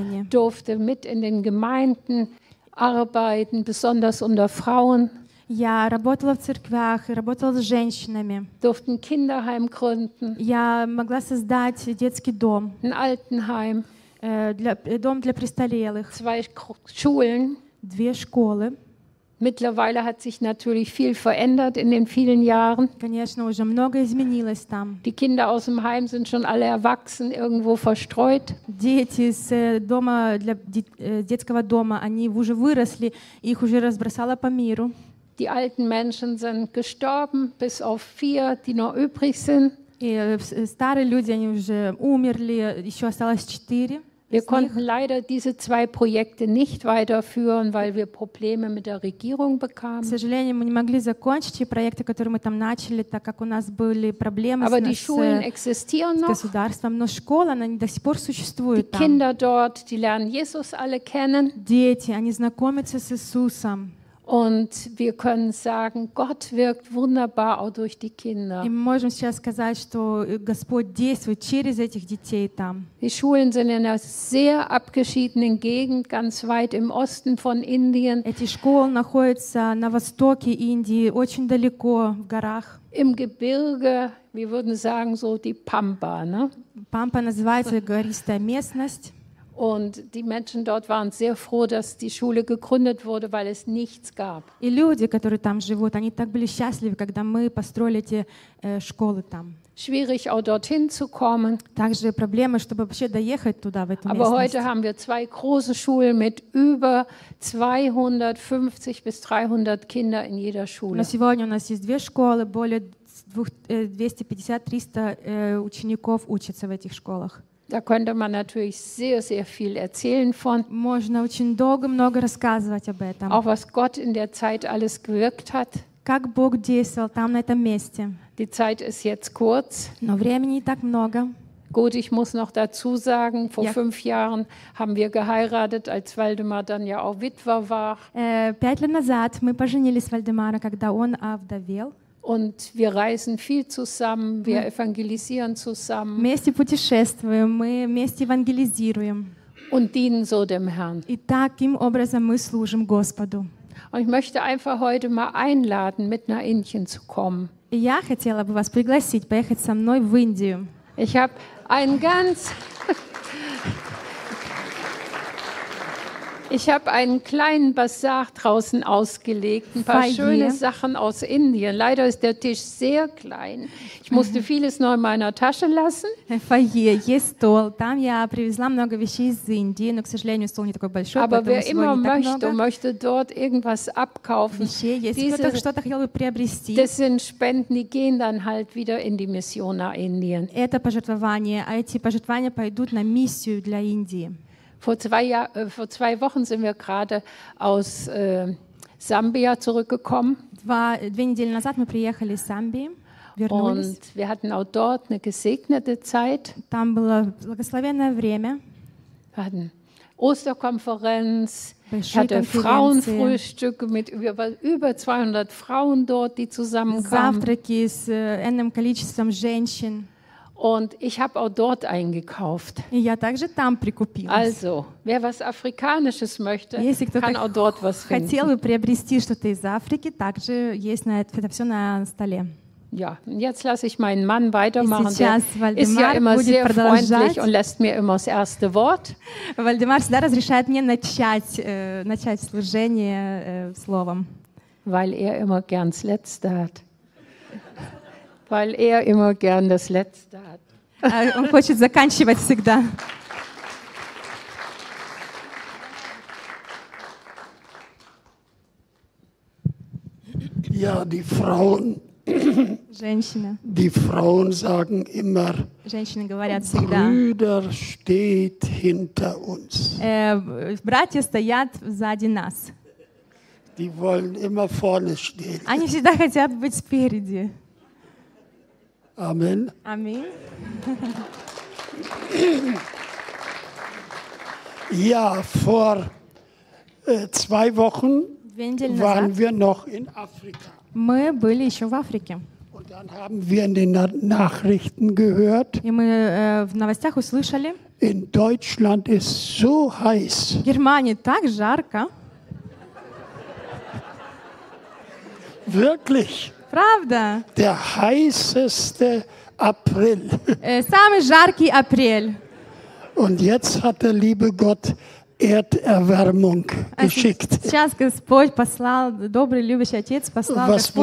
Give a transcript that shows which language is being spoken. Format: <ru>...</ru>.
<de>Durfte mit in den Gemeinden arbeiten, besonders unter Frauen.</de> <ru>Я работала в церквях, работала с женщинами.</ru> <de>Durften Kinderheim gründen.</de> <ru>Я могла создать детский дом.</ru> <de>Ein Altenheim.</de> <ru>Дом для престарелых.</ru> <de>Zwei Schulen.</de> <ru>Две школы.</ru> <de>Mittlerweile hat sich natürlich viel verändert in den vielen Jahren.</de> <ru>Конечно, уже многое изменилось там.</ru> <de>Die Kinder aus dem Heim sind schon alle erwachsen, irgendwo verstreut.</de> <ru>Дети из дома для детского дома, они уже выросли, их уже разбросало по миру.</ru> <de>Die alten Menschen sind gestorben, bis auf vier, die noch übrig sind.</de> <ru>Старые люди, они уже умерли, еще осталось четыре.</ru> <de>Wir konnten leider diese zwei Projekte nicht weiterführen, weil wir Probleme mit der Regierung bekamen.</de> <ru>К сожалению, мы не могли закончить те проекты, которые мы там начали, так как у нас были проблемы с</ru> <de>Aber die Schulen existieren noch.</de> <ru>Государством, но школа, она до сих пор существует.</ru> <de>Die Kinder dort, die lernen Jesus alle kennen.</de> <ru>Дети, они знакомятся с Иисусом.</ru> <de>Und wir können sagen, Gott wirkt wunderbar auch durch die Kinder.</de> <ru>Мы можем сейчас сказать, что Господь действует через этих детей там.</ru> <de>Die Schulen sind in einer sehr abgeschiedenen Gegend, ganz weit im Osten von Indien.</de> <ru>Эти школы находятся на востоке Индии, очень далеко в горах.</ru> <de>Im Gebirge, wir würden sagen so die Pampa, ne?</de> <ru>Пампа называется гористая местность.</ru> <de>Und die Menschen dort waren sehr froh, dass die Schule gegründet wurde, weil es nichts gab.</de> <ru>И люди, которые там живут, они так были счастливы, когда мы построили эти школы там.</ru> <de>Schwierig auch dorthin zu kommen.</de> <ru>Также проблемы, чтобы вообще доехать туда, в эту</ru> <de>Aber</de> <ru>местность.</ru> <de>Aber heute haben wir zwei große Schulen mit über 250 bis 300 Kinder in jeder Schule.</de> <ru>Но сегодня у нас есть две школы, более 250-300 учеников учатся в этих школах.</ru> <de>Da könnte man natürlich sehr, sehr viel erzählen von.</de> <ru>Можно очень долго много рассказывать об этом.</ru> <de>Auch was Gott in der Zeit alles gewirkt hat.</de> <ru>Как Бог действовал там, на этом месте.</ru> <de>Die Zeit ist jetzt kurz.</de> <ru>Но времени не так много.</ru> <de>Gut, ich muss noch dazu sagen, vor fünf Jahren haben wir geheiratet, als Waldemar dann ja auch Witwer war.</de> <ru>5 лет назад мы поженились с Вальдемаром, когда он овдовел.</ru> <de>Und wir reisen viel zusammen, wir evangelisieren zusammen.</de> <ru>Вместе путешествуем, мы вместе евангелизируем.</ru> <de>Und dienen so dem Herrn.</de> <ru>И таким образом мы служим Господу.</ru> <de>Und ich möchte einfach heute mal einladen, mit nach Indien zu kommen.</de> <ru>Я хотела бы вас пригласить поехать со мной в Индию.</ru> <de>Ich habe ein ganz Ich habe einen kleinen Bazar draußen ausgelegt, ein paar schöne Sachen aus Indien. Leider ist der Tisch sehr klein. Ich musste vieles noch in meiner Tasche lassen.</de> <ru>Foyer, есть стол. Там я привезла много вещей из Индии, но, к сожалению, стол не такой большой.</ru> <de>Aber wer immer möchte, möchte dort irgendwas abkaufen. Diese, das sind Spenden, die gehen dann halt wieder in die Mission nach Indien.</de> <ru>Это пожертвования, а эти пожертвования пойдут на миссию для Индии.</ru> <de>Vor zwei Wochen sind wir gerade aus Sambia zurückgekommen. Zwei</de> <ru>недели назад мы приехали из Самбии.</ru> <de>Und wir hatten auch dort eine gesegnete Zeit.</de> <ru>Там было благословенное время.</ru> <de>Wir hatten Osterkonferenz. Ich hatte Frauenfrühstücke mit über 200 Frauen dort, die zusammenkamen.</de> <ru>Завтраки с энным количеством женщин.</ru> <de>Und ich habe auch dort eingekauft.</de> <ru>Я также там прикупилась.</ru> <de>Also, wer was Afrikanisches möchte, kann auch dort was finden.</de> <ru>Хотел бы приобрести что-то из Африки, также есть на это все на столе.</ru> <de>Ja, und jetzt lasse ich meinen Mann weitermachen. Der ist ja immer sehr freundlich und lässt mir immer das erste Wort.</de> <ru>Вальдемар всегда разрешает мне начать служение словом.</ru> <de>Weil er immer gern das Letzte hat. Weil er immer gern das Letzte hat.</de> <ru>Он хочет заканчивать всегда.</ru> <de>Ja, die Frauen.</de> <ru>Женщины.</ru> <de>Die Frauen sagen immer.</de> <ru>Женщины говорят всегда.</ru> <de>Brüder steht hinter uns.</de> <ru>Братья стоят сзади нас.</ru> <de>Die wollen immer vorne stehen.</de> <ru>Они всегда хотят быть спереди.</ru> <de>Amen.</de> <ru>Amen.</ru> <de>Ja, vor zwei Wochen waren wir noch in Afrika.</de> <ru>Мы были еще в Африке.</ru> <de>Und dann haben wir in den Nachrichten gehört.</de> <ru>И мы в новостях услышали.</ru> <de>In Deutschland ist so heiß.</de> <ru>В Германии так жарко.</ru> <de>Wirklich?</de> <ru>Правда?</ru> <de>Der heißeste April.</de> <ru>Самый жаркий апрель.</ru> <de>Und jetzt hat der liebe Gott Erderwärmung geschickt.</de> <ru>Сейчас Господь послал, добрый любящий отец послал</ru>